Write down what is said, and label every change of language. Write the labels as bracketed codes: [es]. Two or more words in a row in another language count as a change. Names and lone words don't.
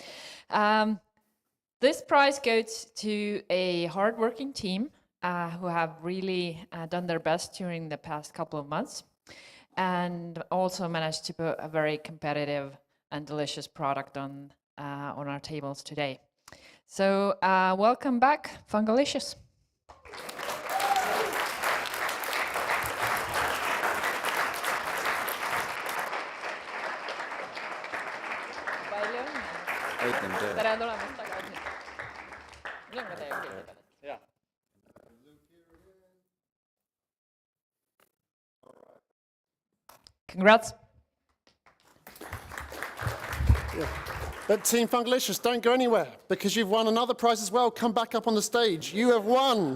[en] This prize goes to a hardworking team who have really done their best during the past couple of months and also managed to put a very competitive and delicious product on our tables today. So welcome back, Fungalicious. [et] tere tulemast tagasi. Millega me teiega kõigepealt? Jaa. [en] Congrats. Yeah. But Team Fungalicious, don't go anywhere because you've won another prize as well. Come back up on the stage. You have won.